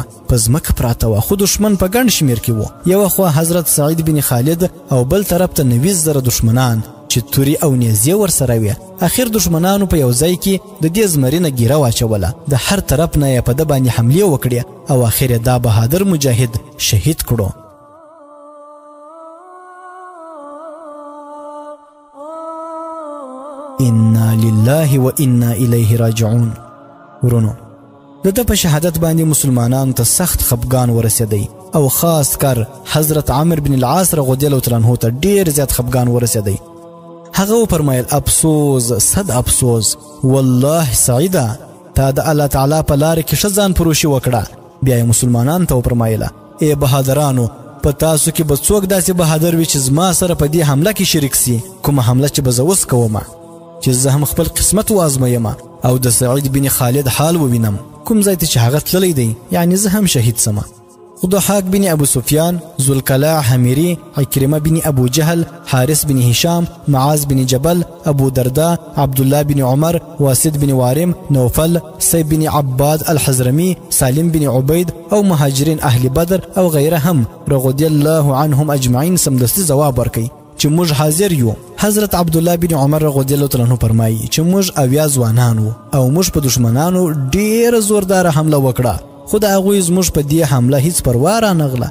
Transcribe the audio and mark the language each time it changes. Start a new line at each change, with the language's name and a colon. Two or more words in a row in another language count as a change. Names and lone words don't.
Pashto: په ځمکه پراته وه خو دشمن په ګڼ شمېر کې وو. یوه خوا حضرت سعید بن خالد او بل طرف ته 90,000 دشمنان چې توري او نیزې ورسره وې. اخر دشمنانو په یو ځای کې د دې زمرینه ګیره واچوله. د هر طرف نه یې په ده باندې حملې وکړې او اخر یې دا بهادر مجاهد شهید کړو.
Arabic: انا لله و انا الیه راجعون.
Pashto: ورونو د ده په شهادت باندې مسلمانانو ته سخت خفګان ورسېدی او خاص کر حضرت عمرو بن العاص
Arabic: رضی الله تعالی عنه
Pashto: ته ډیر زیات خفګان ورسېدی. هغه وفرمایل افسوس صد افسوس والله سعیده تا د الله تعالی په لاره کې ښه ځان فروشي وکړه. بیا یې مسلمانانو ته وفرمایله ای بهادرانو په تاسو کې به څوک داسې بهادر وي چې زما سره په دې حمله کې شریک سي. کومه حمله چې به زه اوس کومه چې زه هم خپل قسمت وازمویم او د سعید بن خالد حال ووینم کوم ځای ته چې هغه تللی دی یعنی زه هم شهید سمه. ضحاک بن ابو سفیان، ذوالقلاع حمیری، عکرمه بن ابو جهل، حارث بن هشام، معاذ بن جبل، ابو درداء، عبدالله بن عمر، واسد بن وارم، نوفل، سیب بن عباد الحزرمی، سالم بن عبید او مهاجرین اهل بدر او غیره هم
Arabic: رضی الله عنهم اجمعین
Pashto: سمدستی جواب ورکړي چې موږ حاضر یو. حضرت عبدالله بن عمر
Arabic: رضی الله تعالی عنہ
Pashto: فرمایي چې موږ اویا ځوانان وو او موږ په دشمنانو ډېر زوردار حمله وکړه خو د هغوی زموږ په دې حمله هیڅ پروا رانغله.